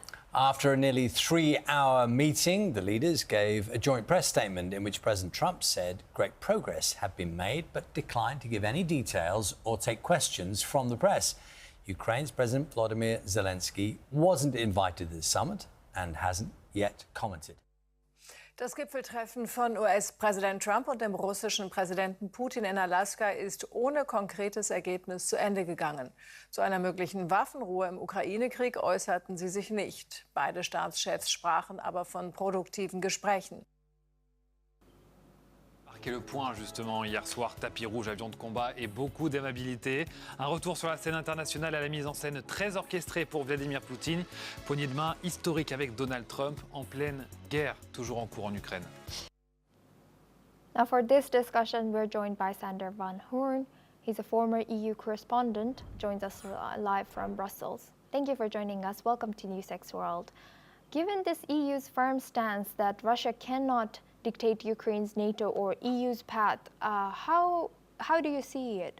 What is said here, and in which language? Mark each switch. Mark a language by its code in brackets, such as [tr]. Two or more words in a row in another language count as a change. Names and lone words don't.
[en] After a nearly 3-hour meeting, the leaders gave a joint press statement in which President Trump said great progress had been made but declined to give any details or take questions from the press. Ukraine's President Volodymyr Zelensky wasn't invited to the summit and hasn't yet commented. [de] Das Gipfeltreffen von US-Präsident Trump und dem russischen Präsidenten Putin in Alaska ist ohne konkretes Ergebnis zu Ende gegangen. Zu einer möglichen Waffenruhe im Ukraine-Krieg äußerten sie sich nicht. Beide Staatschefs sprachen aber von produktiven Gesprächen. [fr] Marqué le point justement hier soir, tapis rouge, avion de combat et beaucoup d'aimabilité. Un retour sur la scène internationale à la mise en scène très orchestrée pour Vladimir Poutine. Poignée de main historique avec Donald Trump en pleine guerre, toujours en cours en Ukraine. [en] Now for this discussion, we're joined by Sander van Hoorn. He's a former EU correspondent, joins us live from Brussels. Thank you for joining us. Welcome to NewsX World. Given this EU's firm stance that Russia cannot dictate Ukraine's NATO or EU's path, how do you see it?